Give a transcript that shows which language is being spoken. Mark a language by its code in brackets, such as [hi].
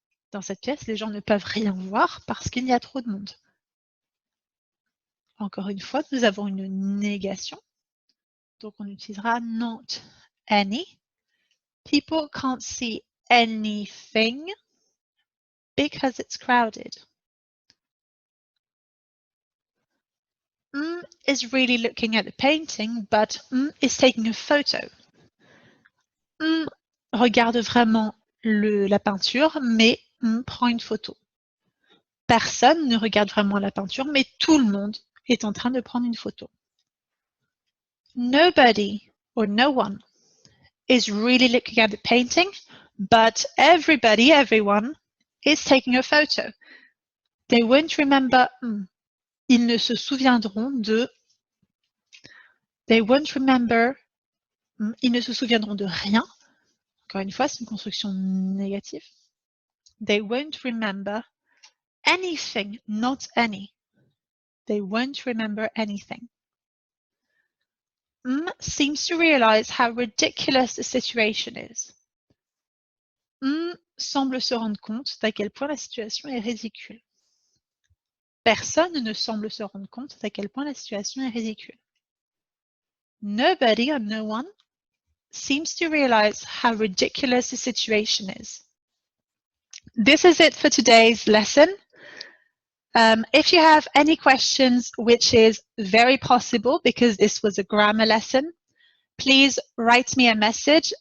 [fr] Dans cette pièce, les gens ne peuvent rien voir parce qu'il y a trop de monde. Encore une fois, nous avons une négation. Donc, on utilisera not any. [en] People can't see anything because it's crowded. is really looking at the painting, but is taking a photo. [fr] Regarde vraiment la peinture, mais prend une photo. Personne ne regarde vraiment la peinture, mais tout le monde est en train de prendre une photo. [en] Nobody or no one is really looking at the painting, but everybody, everyone, is taking a photo. They won't remember. [fr] Ils ne se souviendront de. [en] They won't remember. [fr] Ils ne se souviendront de rien. Encore une fois, c'est une construction négative. [en] They won't remember anything, not any. They won't remember anything. Seems to realize how ridiculous the situation is. [fr] Semble se rendre compte d'à quel point la situation est ridicule. Personne ne semble se rendre compte d'à quel point la situation est ridicule. [en] Nobody or no one seems to realize how ridiculous the situation is. This is it for today's lesson. If you have any questions, which is very possible because this was a grammar lesson, please write me a message.